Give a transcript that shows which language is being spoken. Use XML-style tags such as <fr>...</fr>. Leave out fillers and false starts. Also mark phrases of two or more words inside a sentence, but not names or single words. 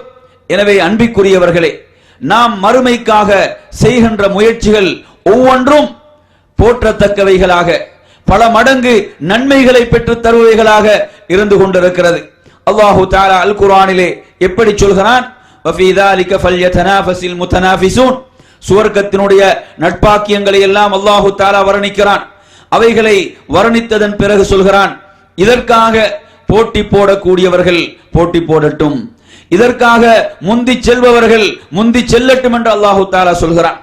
<ta>எனவே அன்பிற்குரியவர்களே, நாம் மறுமைக்காக செய்கின்ற முயற்சிகள் ஒவ்வொன்றும் போற்றத்தக்கவைகளாக, பல மடங்கு நன்மைகளை பெற்றுத் தருவைகளாக இருந்து கொண்டிருக்கிறது. அல்லாஹு தஆலா அல் குர்ஆனிலே எப்படி சொல்கிறான், வஃபீ</ta> <ar>ذلك فليتنافس المتنافسون.</ar> <ta>சுவர்க்கத்தினுடைய நட்பாக்கியங்களை எல்லாம் அல்லாஹு தஆலா வர்ணிக்கிறான். அவைகளை வர்ணித்ததன் பிறகு சொல்கிறான், இதற்காக போட்டி போடக்கூடியவர்கள் போட்டி போடட்டும், இதற்காக முந்தி செல்பவர்கள் முந்தி செல்லட்டும் என்று அல்லாஹு தஆலா சொல்கிறான்.</ta>